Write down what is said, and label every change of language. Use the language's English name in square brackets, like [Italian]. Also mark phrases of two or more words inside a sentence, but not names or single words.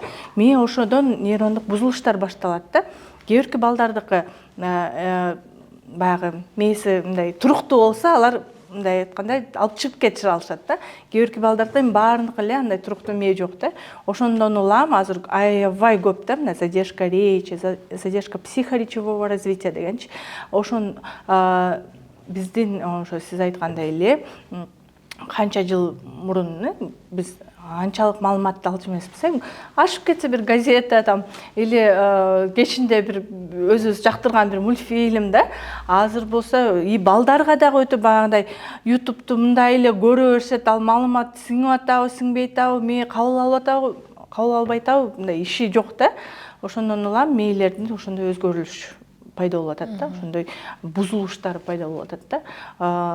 [Kyrgyz] Мээ ошодон нейрондук бузулуштар башталат да. Кээ бирки балдардыкы баягы мээси мындай туруктуу болсо, алар мындай айтканда алып чыгып кетире алышат да. Кээ бирки балдарда баарыныкы эле андай туруктуу мээ жок да. Ошондон улам азыр аябай көп да, мына [Russian] задержка речи, задержка психоречевого развития [Kyrgyz] дегенчи. Ошон биздин ошо сиз айткандай эле канча жыл мурун биз анчалык маалыматты алчу эмеспиз. Ашып кетсе бир газета [Russian] там или [Kyrgyz] кечинде бир өзүбүз жактырган бир мультфильм да. Азыр болсо и балдарга дагы өтө баягындай YouTube'ду мындай эле көрө беришет, ал маалымат сиңип атабы, сиңбей атабы, мээ кабыл алып атабы, кабыл албай атабы, мындай иши жок да. Ошондон улам мэйлердин ошондой өзгөрүлүш пайда болуп атат да, ошондой бузулуштар пайда болуп атат да.